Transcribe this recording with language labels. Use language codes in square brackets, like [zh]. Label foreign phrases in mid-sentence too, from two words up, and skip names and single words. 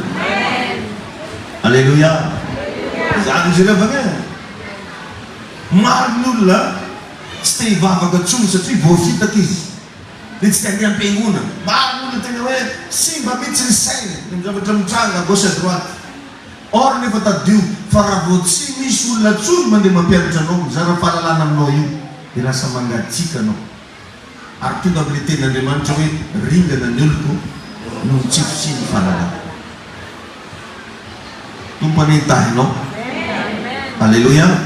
[mg] Alleluia. Zany izy revagna maro ny olona tsy te hivavaka tsony satria voafitaka izy le tsy te handeha am-piangonana. Maro ny olona tena hoe simba mihitsy ny saina ny zavatra mitranga [fr] gauche à droite. [mg] Or nefa tadio fa raha vao tsy misy olona tsony mandeha mampianatra anao mizara fahalalana aminao io dia lasa mangatsika anao. Ary tonga amile tenin'Andriamanitra hoe ringana ny oloko no mitsifitsy ny fahalalana. Tompany tahinao. Alleluia.